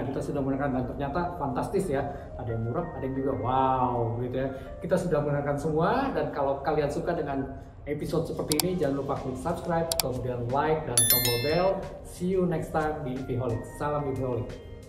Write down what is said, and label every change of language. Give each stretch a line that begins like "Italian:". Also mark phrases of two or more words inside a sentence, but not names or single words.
Indonesian: Kita sudah mendengarkan dan ternyata fantastis ya. Ada yang murah, ada yang juga wow gitu ya. Kita sudah mendengarkan semua dan kalau kalian suka dengan episode seperti ini jangan lupa klik subscribe, kemudian like dan tombol bell.
English: See you next time di EVholic.
Indonesian: Salam EVholic.